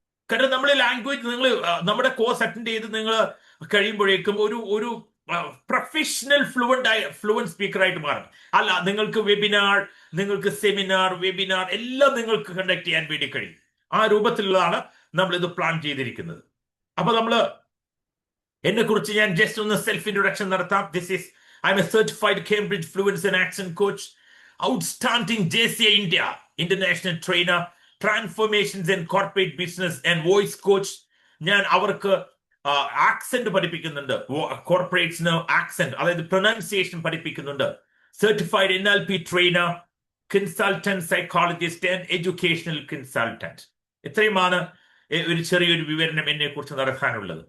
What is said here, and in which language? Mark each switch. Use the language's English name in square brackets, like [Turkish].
[Malayalam] കാരണം നമ്മുടെ ലാംഗ്വേജ്, നിങ്ങൾ നമ്മുടെ കോഴ്സ് അറ്റൻഡ് ചെയ്ത് നിങ്ങൾ കഴിയുമ്പോഴേക്കും ഒരു പ്രൊഫഷണൽ ഫ്ലുവൻറ്റ് സ്പീക്കർ ആയിട്ട് മാറും. അല്ല, നിങ്ങൾക്ക് വെബിനാർ, നിങ്ങൾക്ക് സെമിനാർ, വെബിനാർ എല്ലാം നിങ്ങൾക്ക് കണ്ടക്ട് ചെയ്യാൻ വേണ്ടി കഴിയും. ആ രൂപത്തിലുള്ളതാണ് നമ്മൾ ഇത് പ്ലാൻ ചെയ്തിരിക്കുന്നത്. അപ്പൊ എന്നെ കുറിച്ച് ഞാൻ ജസ്റ്റ് ഒന്ന് സെൽഫ് ഇൻട്രൊഡക്ഷൻ നടത്താം. [English] I'm a certified Cambridge Fluency and Accent coach, outstanding JCI India international trainer, transformations in corporate business and voice coach. [Malayalam] ഞാൻ അവർക്ക് ആക്സെന്റ് പഠിപ്പിക്കുന്നുണ്ട്, കോർപ്പറേറ്റ്സിന് ആക്സെന്റ് അതായത് പ്രൊനൗൺസിയേഷൻ പഠിപ്പിക്കുന്നുണ്ട്. [English] Certified NLP trainer, consultant psychologist and educational consultant. [Malayalam] ഇത്രയുമാണ് ഒരു ചെറിയൊരു വിവരണം എന്നെ കുറിച്ച് നടക്കാനുള്ളത്.